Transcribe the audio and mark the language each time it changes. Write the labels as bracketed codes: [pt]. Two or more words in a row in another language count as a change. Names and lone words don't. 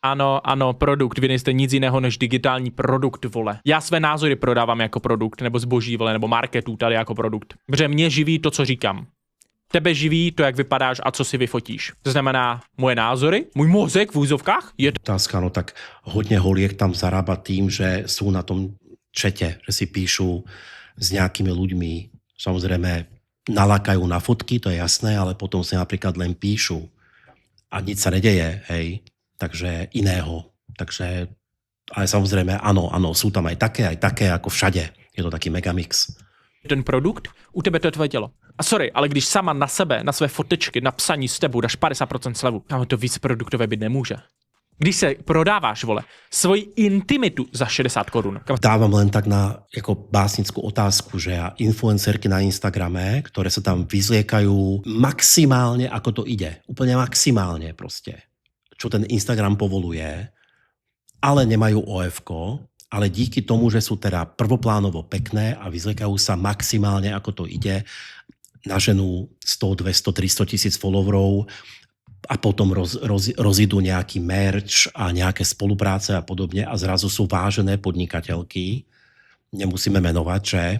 [cs] Ano, produkt. Vy nejste nic jiného než digitální produkt, vole. Já své názory prodávám jako produkt, nebo zboží, vole, nebo marketu tady jako produkt. Protože mě živí to, co říkám. Tebe živí to, jak vypadáš a co si vyfotíš. To znamená moje názory, můj mozek v úzovkách je... [sk] Otázka, no tak hodne holiek tam zarába tým, že sú na tom čete, že si píšu s nejakými ľuďmi. Samozrejme, nalákajú na fotky, to je jasné, ale potom si napríklad len píšu a nič sa nedeje, hej, takže iného. Takže, ale samozrejme, áno, sú tam aj také, ako všade. Je to taký megamix. [cs] Ten produkt, u tebe to je tvoje tělo. A sorry, ale když sama na sebe, na své fotečky, na psaní s tebou dáš 50% slevu, tam to víc produktové být nemůže. Když se prodáváš, vole, svoji intimitu za 60 korun. [sk] Dávam len tak na ako básnickú otázku, že influencerky na Instagrame, ktoré sa tam vyzliekajú maximálne, ako to ide. Úplne maximálne proste. Čo ten Instagram povoluje, ale nemajú OF-ko, ale díky tomu, že sú teda prvoplánovo pekné a vyzliekajú sa maximálne, ako to ide, na ženu 100, 200, 300 tisíc followerov, a potom rozidú nejaký merch a nejaké spolupráce a podobne a zrazu sú vážené podnikateľky, nemusíme menovať, že?